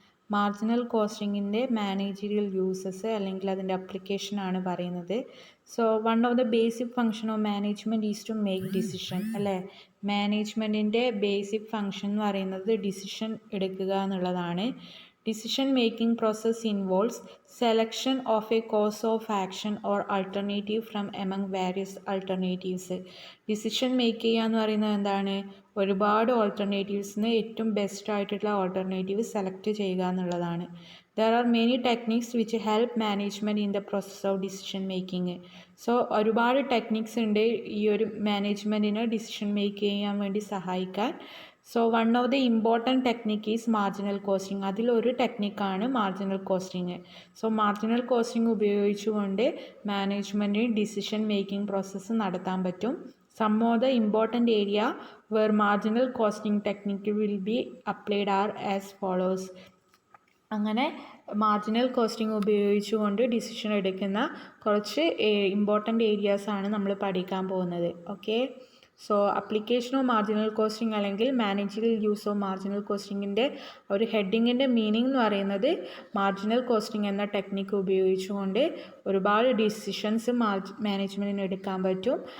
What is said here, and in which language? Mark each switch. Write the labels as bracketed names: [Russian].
[Malayalam] Marginal കോസ്റ്റിങ്ങിൻ്റെ managerial uses അല്ലെങ്കിൽ അതിൻ്റെ അപ്ലിക്കേഷനാണ് പറയുന്നത്. [English] So one of the basic function of management is to make decision അല്ലേ. [Malayalam] മാനേജ്മെൻറ്റിൻ്റെ basic function എന്ന് പറയുന്നത് ഡിസിഷൻ എടുക്കുക എന്നുള്ളതാണ്. [English] Decision making process involves selection of a course of action or alternative from among various alternatives. [Malayalam] Decision make ചെയ്യുക എന്ന് പറയുന്നത് എന്താണ്? ഒരുപാട് ഓൾട്ടർനേറ്റീവ്സിന് ഏറ്റവും ബെസ്റ്റ് ആയിട്ടുള്ള ഓൾട്ടർനേറ്റീവ് സെലക്ട് ചെയ്യുക എന്നുള്ളതാണ്. [English] There are many techniques which help management in the process of decision making. [Malayalam] So ഒരുപാട് ടെക്നിക്സ് ഉണ്ട് ഈ ഒരു മാനേജ്മെൻറ്റിന് ഡിസിഷൻ മേക്ക് ചെയ്യാൻ വേണ്ടി സഹായിക്കാൻ. [English] So one of the important technique is marginal costing. [Malayalam] അതിലൊരു ടെക്നിക്കാണ് marginal costing. So marginal costing ഉപയോഗിച്ചുകൊണ്ട് മാനേജ്മെൻറ്റിന് decision making process നടത്താൻ പറ്റും. [English] Some of the important area where marginal costing technique will be applied are as follows. [Malayalam] അങ്ങനെ marginal costing ഉപയോഗിച്ചുകൊണ്ട് decision എടുക്കുന്ന കുറച്ച് important ഏരിയാസാണ് നമ്മൾ പഠിക്കാൻ പോകുന്നത്. Okay, so application of marginal costing അല്ലെങ്കിൽ മാനേജറിയൽ യൂസ് ഓഫ് മാർജിനൽ കോസ്റ്റിങ്ങിൻ്റെ ഒരു ഹെഡിങ്ങിൻ്റെ മീനിങ് എന്ന് പറയുന്നത് മാർജിനൽ കോസ്റ്റിംഗ് എന്ന ടെക്നിക്ക് ഉപയോഗിച്ചുകൊണ്ട് ഒരുപാട് ഡിസിഷൻസ് മാനേജ്മെൻറ്റിന് എടുക്കാൻ പറ്റും.